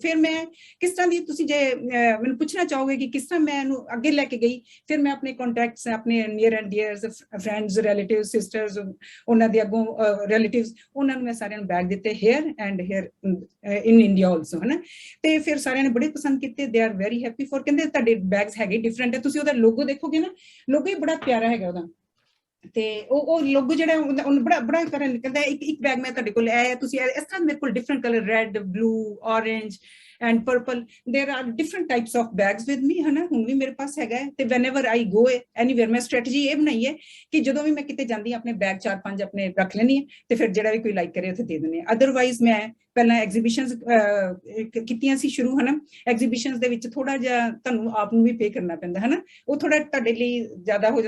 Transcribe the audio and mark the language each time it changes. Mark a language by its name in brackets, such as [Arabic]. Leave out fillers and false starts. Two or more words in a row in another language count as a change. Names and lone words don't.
[Punjabi] ਫਿਰ ਮੈਂ ਕਿਸ ਤਰ੍ਹਾਂ ਦੀ, ਤੁਸੀਂ ਜੇ ਮੈਨੂੰ ਪੁੱਛਣਾ ਚਾਹੋਗੇ ਕਿ ਕਿਸ ਤਰ੍ਹਾਂ ਮੈਂ ਇਹਨੂੰ ਅੱਗੇ ਲੈ ਕੇ ਗਈ, ਫਿਰ ਮੈਂ ਆਪਣੇ ਕੰਟੈਕਟਸ, ਆਪਣੇ [English] near and dears, friends, relatives, sisters, [Punjabi] ਉਹਨਾਂ ਦੇ ਅੱਗੋਂ ਰਿਲੇਟਿਵਸ, ਉਹਨਾਂ ਨੂੰ ਮੈਂ ਸਾਰਿਆਂ ਨੂੰ ਬੈਗ ਦਿੱਤੇ, [English] here and here in India also [Punjabi] ਹੈ ਨਾ। ਤੇ ਫਿਰ ਸਾਰਿਆਂ ਨੇ ਬੜੇ ਪਸੰਦ ਕੀਤੇ, [English] they are very happy for, [Punjabi] ਕਹਿੰਦੇ ਤੁਹਾਡੇ ਬੈਗਸ ਹੈਗੇ ਡਿਫਰੈਂਟ ਹੈ, ਤੁਸੀਂ ਉਹਦਾ ਲੋਗੋ ਦੇਖੋਗੇ ਨਾ, ਲੋਗੋ ਹੀ ਬੜਾ ਪਿਆਰਾ ਹੈਗਾ ਉਹਦਾ। ਤੇ ਉਹ ਲੋਗੋ ਜਿਹੜਾ ਉਹਨੂੰ ਬੜਾ ਕਰਨ ਕਹਿੰਦਾ ਇੱਕ ਬੈਗ ਮੈਂ ਤੁਹਾਡੇ ਕੋਲ ਆਇਆ, ਤੁਸੀਂ ਇਸ ਤਰ੍ਹਾਂ ਮੇਰੇ ਕੋਲ [English] different colour, red, blue, orange and purple, there are different types of bags with me [Punjabi] है ना। ਹੁਣ ਵੀ ਮੇਰੇ ਪਾਸ ਹੈਗਾ ਤੇ [English] whenever I go anywhere, [Punjabi] ਮੈਂ ਸਟ੍ਰੈਟਜੀ ਇਹ ਬਣਾਈ ਹੈ ਕਿ ਜਦੋਂ ਵੀ ਮੈਂ ਕਿਤੇ ਜਾਂਦੀ ਆਪਣੇ ਬੈਗ 4-5 ਆਪਣੇ ਰੱਖ ਲੈਣੀ ਹੈ ਤੇ ਫਿਰ ਜਿਹੜਾ ਵੀ ਕੋਈ ਲਾਈਕ ਕਰੇ ਉੱਥੇ ਦੇ ਦਿੰਦੇ ਆ। ਅਦਰਵਾਈਜ਼ ਮੈਂ ਪਹਿਲਾਂ ਐਗਜ਼ੀਬਿਸ਼ਨਸ ਕੀਤੀਆਂ ਸੀ ਸ਼ੁਰੂ ਹੈ ਨਾ, ਐਗਜ਼ੀਬਿਸ਼ਨਸ ਦੇ ਵਿੱਚ ਥੋੜਾ ਜਿਹਾ ਤੁਹਾਨੂੰ ਆਪ ਨੂੰ ਵੀ ਪੇ ਕਰਨਾ ਪੈਂਦਾ ਹੈ ਨਾ, ਉਹ ਥੋੜਾ ਤੁਹਾਡੇ ਲਈ ਜ਼ਿਆਦਾ ਹੋ ਜਾਂਦਾ।